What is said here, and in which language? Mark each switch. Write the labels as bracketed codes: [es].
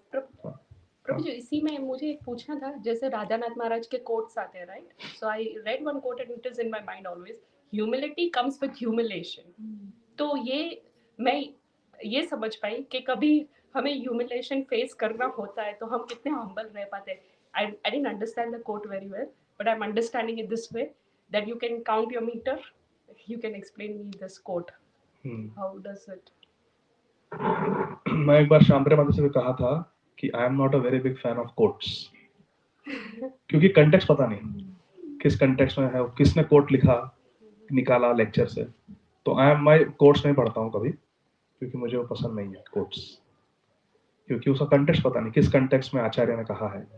[hi] प्रभु जी, इसी में मुझे एक पूछना था, जैसे राधानाथ महाराज के कोट्स आते हैं, right? [en] So I read one quote and it is in my mind always, humility comes with humiliation. [hi] तो ये मैं ये समझ पाई कि कभी हमें ह्यूमिलेशन फेस करना होता है तो हम कितने हम्बल रह पाते हैं। [en] I didn't understand the quote very well, but I'm understanding it this way, that you can count your meter. You can explain me this quote. How does it? [hi] मैं एक बार शाम्बरे माता से भी कहा था कि [en] I am not a very big fan of quotes, [hi] क्योंकि context पता नहीं किस कंटेक्स्ट में है, किसने कोट लिखा निकाला लेक्चर से। तो मैं कोट्स नहीं पढ़ता हूँ कभी, क्योंकि मुझे वो पसंद नहीं है कोट्स, क्योंकि उसका कंटेक्स्ट पता नहीं किस कंटेक्स्ट में आचार्य ने कहा है।